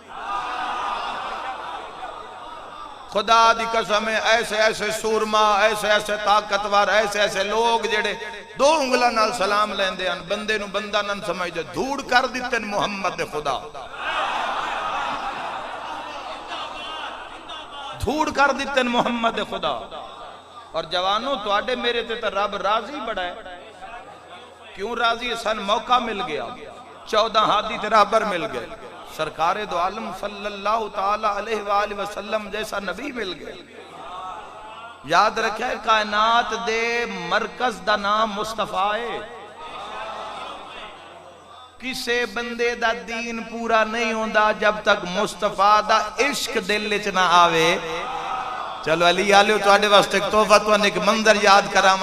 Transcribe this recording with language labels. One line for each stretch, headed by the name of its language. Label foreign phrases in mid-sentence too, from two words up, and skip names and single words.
Punjabi: خدا دی قسم اے، ایسے ایسے سورمے، ایسے ایسے طاقتور، ایسے ایسے لوک جہڑے 2 انگلاں نال سلام لیندے ہن، بندے نوں بندہ نہ سمجھدے، دھوڑ کر دتے محمد دے خدا، دھوڑ کر دتے محمد دے خدا. تے جواناں، تہاڈے میرے تے تاں رب راضی بڑا اے. کیوں راضی؟ سانوں موقع مل گیا، 14 ہادی تے راہبر مل گئے، سرکار دو عالم
Arabic: صلى الله تعالى عليه وسلم
Punjabi: جیہا نبی مل گئے. یاد رکھو، کائنات دے مرکز دا ناں مصطفیٰ اے. کسے بندے دا دین پورا نہیں ہوندا جد تک مصطفیٰ دا عشق دل چ نہ آوے. چلو علی والیو، تہاڈے واسطے اک تحفہ، تہانوں اک منظر یاد کراواں.